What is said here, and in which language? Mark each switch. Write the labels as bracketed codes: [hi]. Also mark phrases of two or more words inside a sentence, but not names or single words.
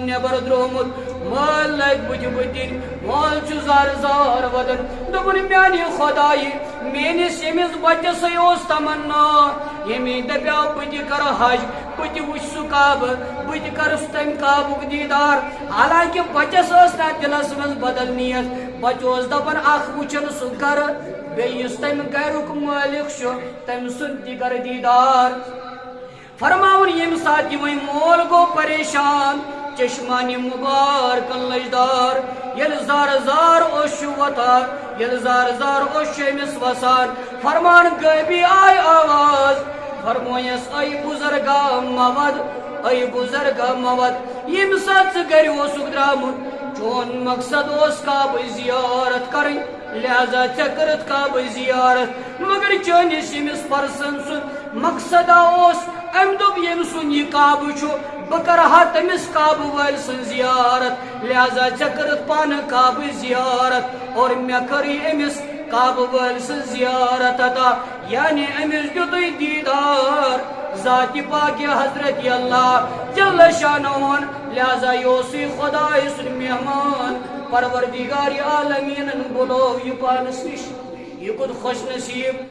[ks] نٮ۪بر درٛومُت مٲلۍ لگہِ بٕتھِ دِنۍ مول چھُ زار ودان دوٚپُن میانہِ خۄدایہِ میٲنِس ییٚمِس بچسٕے اوس تمنا ییٚمہِ دپیو بہٕ تہِ کرٕ حج بہٕ تہِ وٕچھِ سُہ کعبہٕ بہٕ تہِ کرٕ تمہِ کعبُک دیدار حالانکہِ بچس ٲس نا دلس منٛز بدل نیت بچہ اوس دپان اکھ وٕچھن سُہ گرٕ بیٚیہِ یُس تمہِ گرُک مٲلِک چھُ تٔمۍ سُنٛد تہِ کرٕ دیدار فرماوُن ییٚمہِ ساتہٕ یہِ وۄنۍ مول گوٚو پریشان چشمانہِ مُبارکن لٔج دار ییٚلہِ زار اوس چھُ وۄتھان ییٚلہِ زار اوس چھُ أمِس وسان فرمان غٲبی آیہِ آواز فرمویس اے بُزرگا مود اے بُزرگا مود ییٚمہِ ساتہٕ ژٕ گرِ اوسُکھ درٛامُت چون مقصد اوس کعبہ زیارت کرٕنۍ لہذا ژےٚ کٔرٕتھ کعبہ زیارت مگر چٲنِس ییٚمِس پرسن سُنٛد مقصدا اوس أمۍ دوٚپ ییٚمہِ سُنٛد یہِ کعبہ چھُ بہٕ کرٕ ہا تٔمِس کعبہ وٲلۍ سٕنٛز زیارت لہذا ژےٚ کٔرٕتھ پانہٕ کعبہ زیارت اور مےٚ کٔر یہِ أمِس کعبہ وٲلۍ سٕنٛز زیارت عطا یعنی أمِس دیُتُے دیدار ذاتِ پاکہِ حضرت اللہ جل شانہُن لہذا یہِ اوسُے خۄداے سُنٛد مہمان پروردگار عالمیٖنن بُلوو یہِ پانس نِش یہِ کوٚت خوش نصیٖب